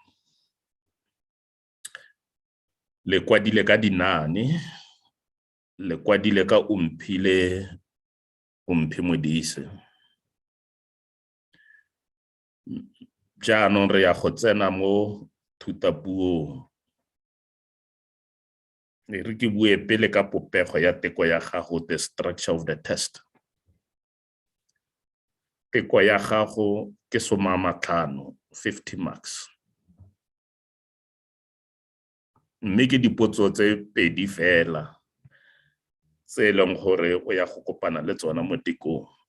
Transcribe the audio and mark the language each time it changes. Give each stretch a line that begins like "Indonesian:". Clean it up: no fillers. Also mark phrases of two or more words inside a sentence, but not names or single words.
Tswana: Le kwadile ka dinaane, le kwadile ka Umphi Modise. Jaanong re ya go tsena mo thutapuong. Re ke bue pele ka popego ya teko ya gago,
English: the structure of the test.
Tswana: Teko ya gago ke 50, 50 marks. Mme ke dipotso tse pedi fela tse e leng gore o ya go kopana le tsona mo tekong.